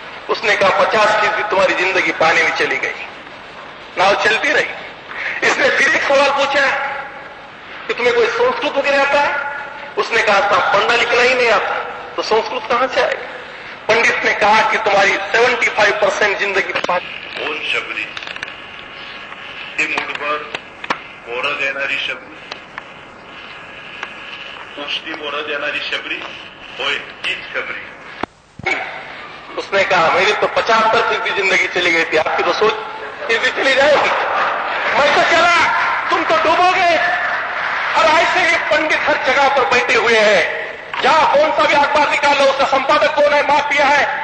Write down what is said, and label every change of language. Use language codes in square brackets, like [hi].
[hi] उसने कहा 50% तुम्हारी जिंदगी पानी में चली गई। नाव चलती रही। इसने फिर एक सवाल पूछा कि तुम्हें कोई संस्कृत वगैरह आता है? उसने कहा साहब पढ़ना लिखना ही नहीं आता, तो संस्कृत कहां से आएगा? पंडित ने कहा कि तुम्हारी 75% जिंदगी [mr] ओम शबरी ते मूठभर मोरं देणारी शबरी, उष्टी मोरं देणारी शबरी, होय तीच शबरी। [hi] उसने कहा मेरी तो 75% जिंदगी चली गई थी, आपकी तो सोच फिर भी चली जाएगी। मैं तो चला, तुम तो डूबोगे। और ऐसे ही पंडित हर जगह पर बैठे हुए हैं, जहां कौन सा भी अखबार निकालो उसका संपादक कौन है, माफिया है।